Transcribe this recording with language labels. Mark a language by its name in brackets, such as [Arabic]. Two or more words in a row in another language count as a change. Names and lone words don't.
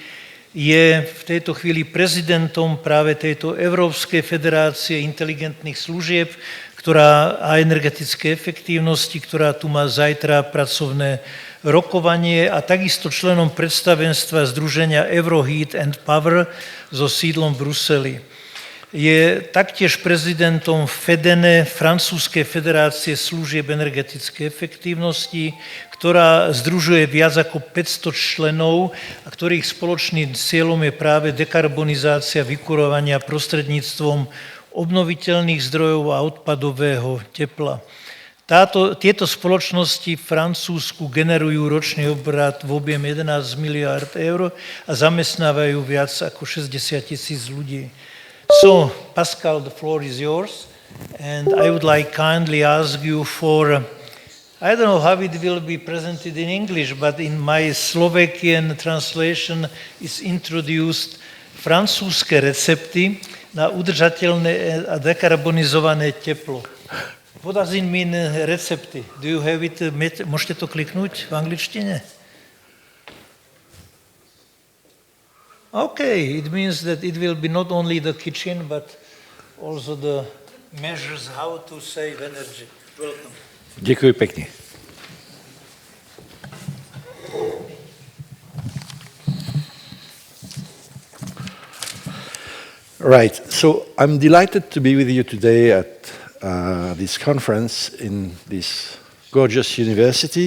[Slovak] Je v tejto chvíli prezidentom práve tejto Európskej federácie inteligentných služieb a energetickej efektívnosti, ktorá tu má zajtra pracovné rokovanie a takisto členom predstavenstva Združenia Euroheat and Power so sídlom v Bruseli. Je taktiež prezidentom FEDENE, Francúzskej federácie služieb energetickej efektívnosti, ktorá združuje viac ako 500 členov a ktorých spoločným cieľom je práve dekarbonizácia vykurovania prostredníctvom obnoviteľných zdrojov a odpadového tepla. Tieto spoločnosti v Francúzsku generujú ročný obrat v objeme 11 miliárd eur a zamestnávajú viac ako 60 000 ľudí. [English] So, Pascal, the floor is yours, and I would like kindly ask you for, I don't know how it will be presented in English, but in my Slovakian translation is introduced [Slovak] francúzske recepty na udržateľné a dekarbonizované teplo. [English] What does it mean recepty? Do you have it? [Slovak] Môžete to kliknúť v angličtine? [English] Okay, it means that it will be not only the kitchen, but also the measures how to save energy. Welcome. [Slovak] Ďakujem pekne. [English] Right, so I'm delighted to be with you today at this conference in this gorgeous university.